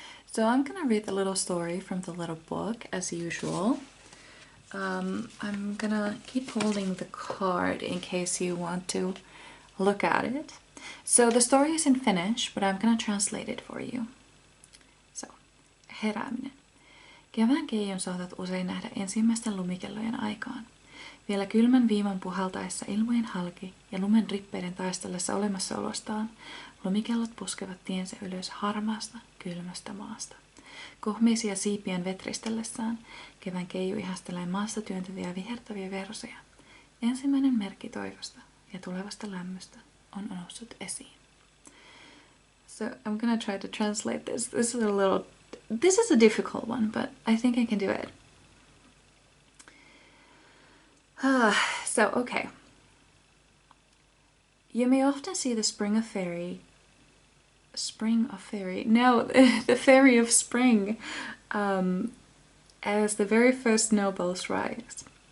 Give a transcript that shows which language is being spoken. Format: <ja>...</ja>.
<en>So I'm gonna read the little story from the little book as usual. I'm gonna keep holding the card in case you want to look at it. So the story is in Finnish, but I'm gonna translate it for you. So, herääminen.</en> <fi>Kevään keijon saatat usein nähdä ensimmäisten lumikellojen aikaan. Vielä kylmän viiman puhaltaessa ilmojen halki ja lumen rippeiden taistellessa olemassaolostaan, lumikellot puskevat tiensä ylös harmaasta, kylmästä maasta. Kohmeisia siipien vetristellessään kevään keiju ihastelee maasta työntäviä vihertäviä versoja. Ensimmäinen merkki toivosta ja tulevasta lämmöstä on noussut esiin.</fi> <en>So I'm gonna try to translate this. This is a difficult one, but I think I can do it. So, okay. You may often see the the fairy of spring, as the very first snowballs rise.</en>